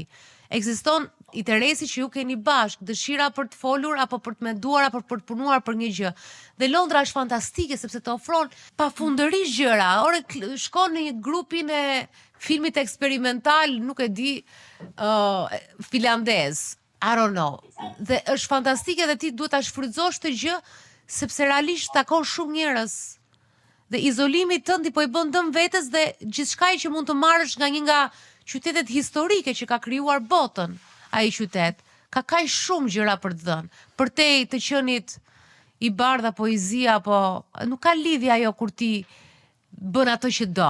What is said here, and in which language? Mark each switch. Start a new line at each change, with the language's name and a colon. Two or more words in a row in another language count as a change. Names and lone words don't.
Albanian: Ekziston interesi që ju keni bashkë, dëshira për të folur apo për të menduar apo për të punuar për një gjë. Dhe Londra është fantastike sepse të ofron pafundërisht gjëra. Ore shkon në një grupin e filmit eksperimental, nuk e di, finlandez.
English: I don't know.
Albanian: Dhe është fantastike dhe ti duhet ta shfrytëzosh të gjë sepse realisht takon shumë njerëz. Dhe izolimi tënd i po i bën dëm vetes dhe gjithçka që mund të marrësh nga një nga qytetet historike që ka krijuar botën, ai qytet. Ka kaq shumë gjëra për të dhënë. Për të qenit i bardha poezia, po nuk ka lidhje ajo kur ti bën ato që do.